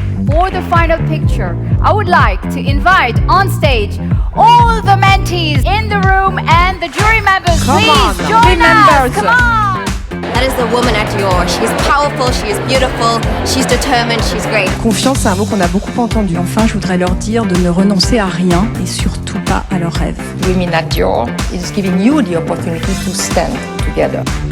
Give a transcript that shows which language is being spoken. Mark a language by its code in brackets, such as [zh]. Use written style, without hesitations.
[en] For the final picture, I would like to invite on stage all the mentees in the room and the jury members. Please join us. Come on. That is the woman at Dior. She's powerful, she is beautiful, she's determined, she's great. [fr] Confiance, c'est un mot qu'on a beaucoup entendu. Enfin, je voudrais leur dire de ne renoncer à rien et surtout pas à leurs rêves. [en] Women at Dior is giving you the opportunity to stand together.